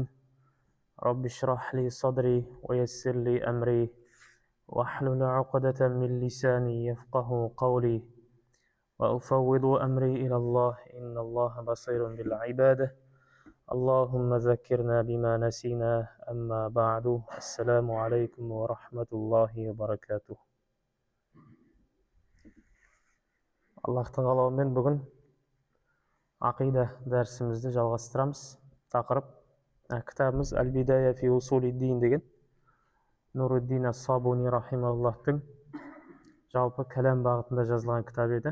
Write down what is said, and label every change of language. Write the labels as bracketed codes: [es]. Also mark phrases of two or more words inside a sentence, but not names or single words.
[ar] رب اشرح لي صدري ويسر لي أمري واحلل عقدة من لساني يفقه قولي وأفوض أمري إلى الله إن الله بصير بالعباد. اللهم ذكرنا بما نسينا أما بعد. السلام عليكم ورحمة الله وبركاته. [kk] Аллахтың қалауымен бүгін ақида дәрісімізді жалғастырамыз. Тақырып кітабымыз Әл-Бидая фи усулид-дин деген Нуруддин ас-Сабуни рахимахуллахтың жалпы кәлам бағытында жазылған кітап еді.